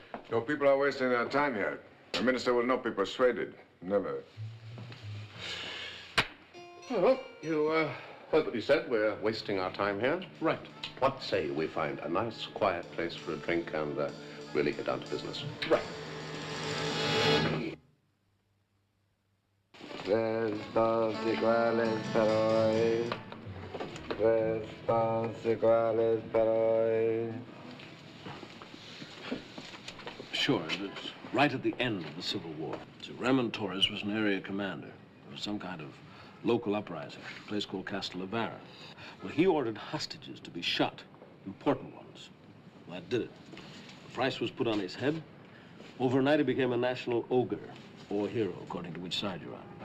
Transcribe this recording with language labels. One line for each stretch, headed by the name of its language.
English: Your people are wasting their time here. The minister will not be persuaded. Never. Well, you heard what he said. We're wasting our time here. Right. What say we find a nice, quiet place for a drink and really get down to business? Right.
Spanish: Tres, dos iguales, pero hoy. Tres, dos iguales, pero hoy.
English: Sure, it was right at the end of the Civil War. So Raymond Torres was an area commander. There was some kind of local uprising, a place called Castelevara. Well, he ordered hostages to be shot, important ones. Well, that did it. The price was put on his head. Overnight, he became a national ogre, or hero, according to which side you're on.